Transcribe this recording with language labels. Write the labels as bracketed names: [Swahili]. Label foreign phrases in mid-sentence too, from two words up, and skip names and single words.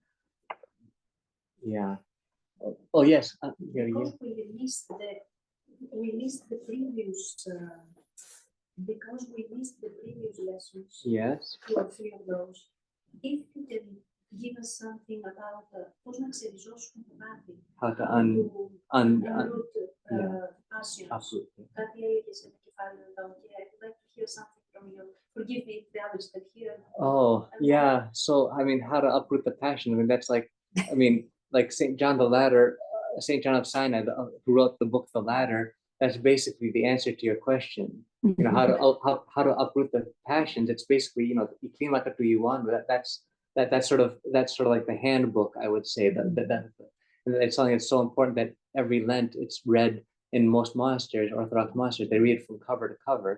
[English] Yeah. Oh yes. Yeah, yeah. Because we missed the previous, because we missed the previous lessons. Yes. 2 or 3 of those. If you can give us something about [Greek] πώς να ξεριζώσουμε το μάτι. [English] How to Unroot yeah. passions. Absolutely. [Greek] Κάτι έλεγε σε ένα κεφάλαιο εδώ και [English] I would like to hear something from you. Forgive me if the others can hear. Oh, yeah. So, I mean, how to uproot the passion. I mean, that's like, I mean, like St. John the Ladder, St. John of Sinai, who wrote the book, The Ladder, that's basically the answer to your question. You know, how to uproot the passions. It's basically, you know, that's sort of like the handbook, I would say, that it's something that's so important that every Lent it's read in most monasteries, Orthodox monasteries, they read from cover to cover.